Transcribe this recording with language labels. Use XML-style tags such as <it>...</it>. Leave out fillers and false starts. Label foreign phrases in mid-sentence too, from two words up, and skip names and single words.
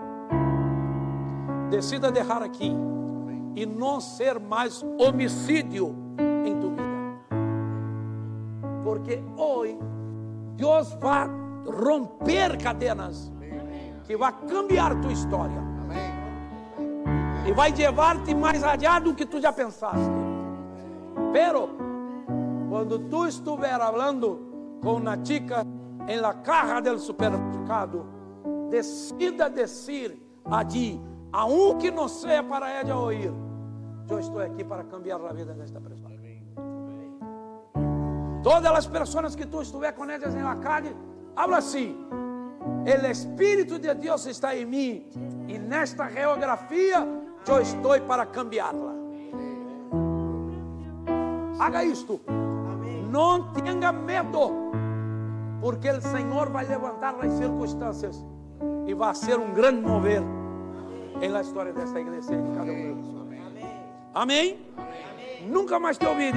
<pt>decida deixar aqui e não ser mais homicídio em tua vida, porque hoje Deus vai romper cadenas, que vai cambiar tua história e vai levar-te mais allá do que tu já pensaste. Pero quando tu estiver falando com uma chica em</pt> <es>la caja del supermercado,</es> <pt>decida dizer</pt> <es>allí, aunque</es> <pt>não seja para ela ouvir: eu estou aqui para cambiar a vida desta pessoa. Todas as pessoas que tu estiver com elas na</pt> <es>calle, habla</es> <pt>assim: o Espírito de Deus está em mim, e nesta geografia eu estou para cambiá-la. Haga isto. Não tenha medo, porque o Senhor vai levantar as circunstâncias e vai ser um grande mover na história desta igreja e de cada um de nós. Amém? Nunca mais te ouvide.</pt>